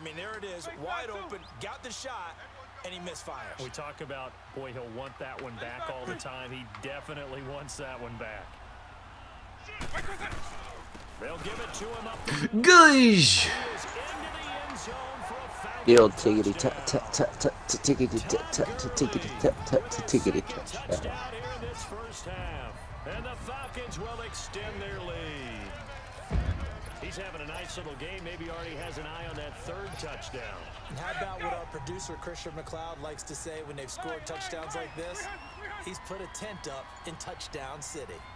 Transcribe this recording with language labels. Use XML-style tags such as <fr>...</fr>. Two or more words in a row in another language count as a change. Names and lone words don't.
<en>I mean, there it is, wide open, got the shot, and he misfires. We talk about, boy, he'll want that one back all the time. He definitely wants that one back. They'll give it to him up the middle. Gush. He is into the end zone for a Falcons The old tiggity touchdown. tap tap tap tiggity tap tap tiggity tap tap tiggity tap. Touchdown here in this first half. And the Falcons will extend their lead. He's having a nice little game. Maybe already has an eye on that third touchdown. And how about what our producer, Christian McLeod, likes to say when they've scored touchdowns like this? He's put a tent up in Touchdown City.</en>